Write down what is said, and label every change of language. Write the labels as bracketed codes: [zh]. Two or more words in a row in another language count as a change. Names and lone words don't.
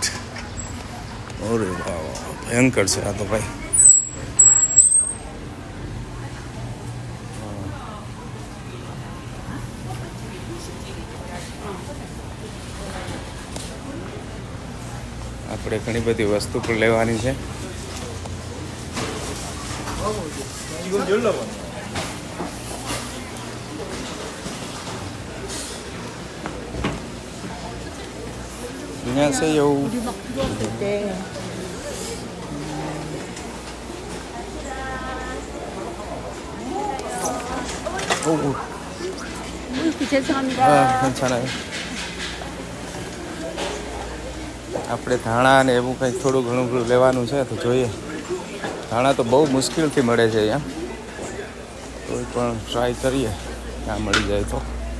[gu] ઓરે વાહ, ભયંકર છે આ તો ભાઈ. આપણે ઘણી બધી વસ્તુ પણ લેવાની છે. [ko] 안녕하세요. 우리 막 들어왔을 때 오, 죄송합니다. 괜찮아요. [gu] આપણે ધાણા ને એવું કંઈક થોડું ઘણું લેવાનું છે, તો જોઈએ. ધાણા તો બહુ મુશ્કેલથી મળે છે અહીંયા. કોઈ પણ ટ્રાય કરીએ ત્યાં મળી જાય તો.